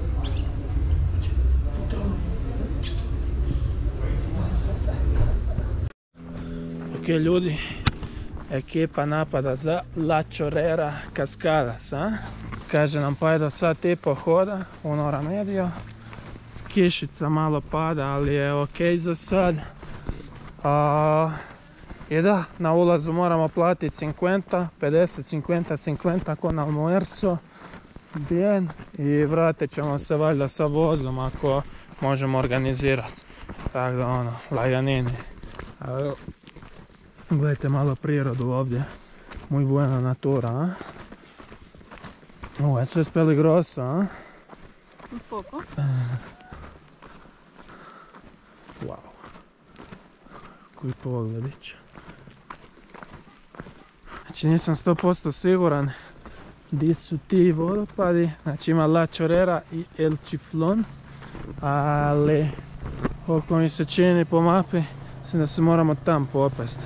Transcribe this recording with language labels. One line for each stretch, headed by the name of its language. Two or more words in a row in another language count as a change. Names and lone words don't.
Croatian: Ok ljudi, ekipa napada za La Chorrera Cascadas, a? Kaže nam pa je do sat i po hoda,
Italian: un'ora medio.
Croatian: Kišica malo pada, ali je ok za sad. I da, na ulazu moramo platiti 50, 50
Spanish: con almuerzo. Bien.
Croatian: I vratit ćemo se valjda sa vozom ako možemo organizirati. Tako da ono, laganini. Gledajte malo prirodu ovdje.
Spanish: Muy buena natura, a?
Croatian: Ovo je sve peligroso, a?
Spanish: Un poco.
Croatian: Wow. Koji pogledić. Znači nisam 100% siguran gdje su ti vodopadi. Znači ima La Chorrera i El Chiflón. Ali koliko mi se čini po mapi, mislim da se moramo tam popesti.